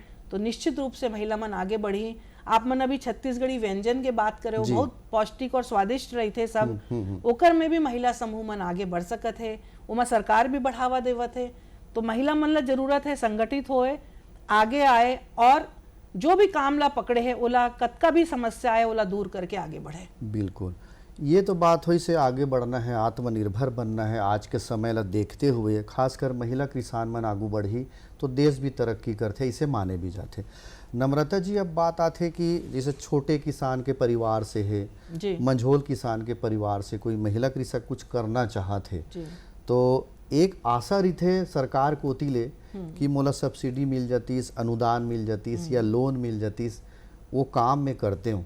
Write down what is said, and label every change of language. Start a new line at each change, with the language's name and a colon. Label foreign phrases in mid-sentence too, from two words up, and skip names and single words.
Chhattisgarhi: तो निश्चित रूप से महिला मन आगे बढ़ी। आप मन अभी छत्तीसगढ़ी व्यंजन के बात करे, वो बहुत पौष्टिक और स्वादिष्ट रही थे सब, ओकर में भी महिला समूह मन आगे बढ़ सकत है, उमा सरकार भी बढ़ावा देवत है। तो महिला मन ला जरूरत है संगठित होए, आगे आए और जो भी काम ला पकड़े है ओला कतका भी समस्या है ओला दूर करके आगे बढ़े। बिल्कुल, ये तो बात हुई से आगे बढ़ना है, आत्मनिर्भर बनना है। आज के समय ला देखते हुए खासकर महिला किसान मन आगू बढ़ी तो देश भी तरक्की करते, इसे माने भी जाते। नम्रता जी, अब बात आते कि जैसे छोटे किसान के परिवार से है, मंझोल किसान के परिवार से कोई महिला कृषक कुछ करना चाहते तो एक आशा रही सरकार कोती ले कि मोला सब्सिडी मिल जातीस, अनुदान मिल जातीस या लोन मिल जातीस, वो काम में करते हूँ।